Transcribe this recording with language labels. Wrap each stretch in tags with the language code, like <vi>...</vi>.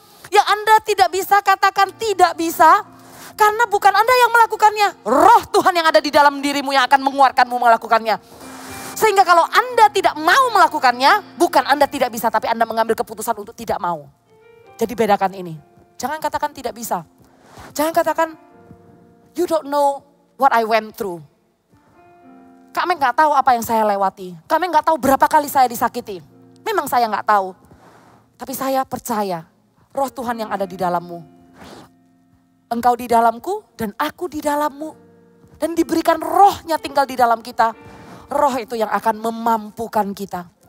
<id>Yang Anda tidak bisa katakan tidak bisa. Karena bukan Anda yang melakukannya. Roh Tuhan yang ada di dalam dirimu yang akan menguatkanmu melakukannya. Sehingga kalau Anda tidak mau melakukannya, bukan Anda tidak bisa, tapi Anda mengambil keputusan untuk tidak mau. Jadi bedakan ini. Jangan katakan tidak bisa. Jangan katakan,</id> <en>you don't know what I went through.</en> <id>Kami nggak tahu apa yang saya lewati. Kami nggak tahu berapa kali saya disakiti. Memang saya nggak tahu. Tapi saya percaya, roh Tuhan yang ada di dalammu. Engkau di dalamku dan aku di dalammu. Dan diberikan rohnya tinggal di dalam kita. Roh itu yang akan memampukan kita.</id>